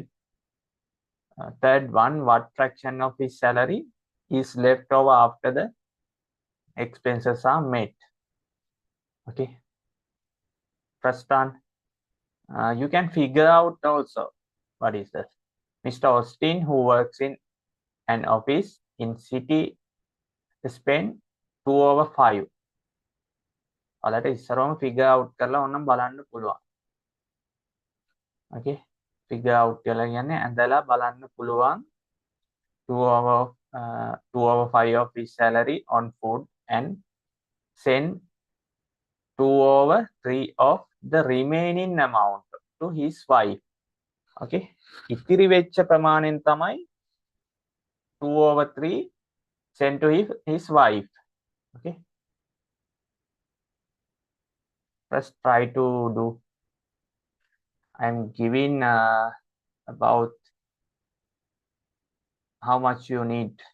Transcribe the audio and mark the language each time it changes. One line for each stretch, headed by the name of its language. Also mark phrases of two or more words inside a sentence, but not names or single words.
English: Third one, what fraction of his salary is left over after the expenses are met? Okay. First one, you can figure out also what is this. Mr. Austin, who works in an office in city, spend 2/5.
Sinhala: ඔයාලට ඉස්සරවම
English: figure out
Sinhala: කරලා ඕනම් බලන්න පුළුවන්.
English: Okay. Figure out
Sinhala: කියලා කියන්නේ ඇඳලා බලන්න පුළුවන්
English: 2/5 of his salary on food and send 2/3 of the remaining amount to his wife. Okay.
Sinhala: ඉතිරි වෙච්ච ප්‍රමාණයෙන් තමයි
English: 2/3 sent to his wife. Okay. Let's try to do. I'm giving about how much you need.